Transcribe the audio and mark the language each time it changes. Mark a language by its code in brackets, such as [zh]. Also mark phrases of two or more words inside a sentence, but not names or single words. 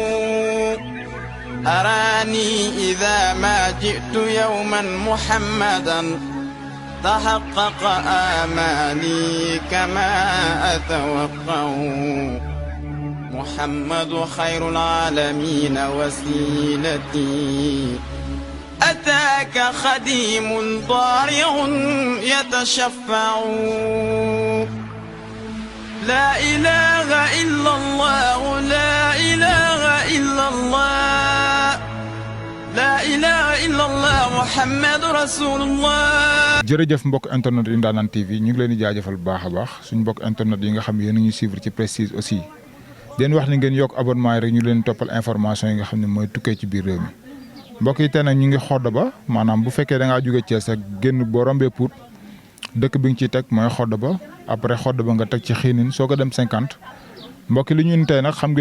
[ar] أراني إذا ما جئت يوما محمدا تحقق آمالي كما أتوقع محمد خير العالمين وسيلتي أتاك خديم ضارع يتشفع لا إله إلا الله لا إله إلا الله لا إله إلا الله محمد رسول الله. [wo] jërëjëf mbokk internet yi Ndanane TV ñu ngi leen di jaajëfal bu baax a baax suñu mbokk internet yi nga xam ne yéen a ñuy suivre ci Prestige aussi den wax ni ngeen yokk abonnement yi rek ñu leen toppal information yi nga xam ne mooy tukkee ci biir réew mi mbokk yi tey nag ñu ngi xodd ba maanaam bu fekkee da ngaa jóge Thiès ak génn boo rombee Pout dëkk bi nga ciy teg mooy xodd ba après xodd ba nga teg ci xiinin soo ko dem 50 mbokk yi li ñu tey nag xam ngeen